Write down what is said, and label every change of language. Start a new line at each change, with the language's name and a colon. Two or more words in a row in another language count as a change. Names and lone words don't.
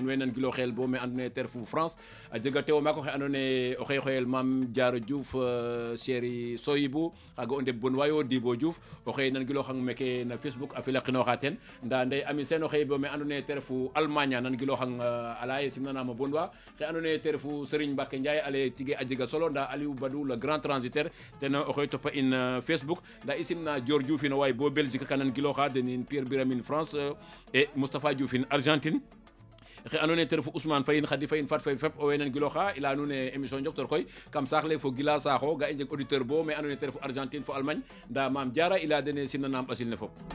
Serer: way nan gilo xel bo me andone ter fu France a jega tewo mako xe andone o xey xoyel Mame Diarra Diouf chéri Soyibou xaga o ndeb bon wayo Dibo Diouf o xey nan gilo xang meke na Facebook a fela qino xaten nda ndey ami sen o xey bo me andone ter fu Allemagne nan gilo xang alaye simnana ma bon wa xe andone ter fu Serigne Mbacké Ndiaye ale tige a jega solo nda Aliou Badou
French: le grand transitaire
Serer: ten o xey topa in Facebook nda isimna Dior Diouf no way bo Belgique nan giloxa denin Pierre Biramine France et Moustapha Diouf in Argentine xe andona ye te refu Ousmane Faye Khady Faye Fat Faye fep owey nan giloxa i leya nuun ne émission njoktor koy kam saax le fo Gila Sakho ga i njeg auditeur bo mais andona ye te refu Argentine fo Allemagne nda Mame Diarra i leya dene simnanaam ɓasil ne fop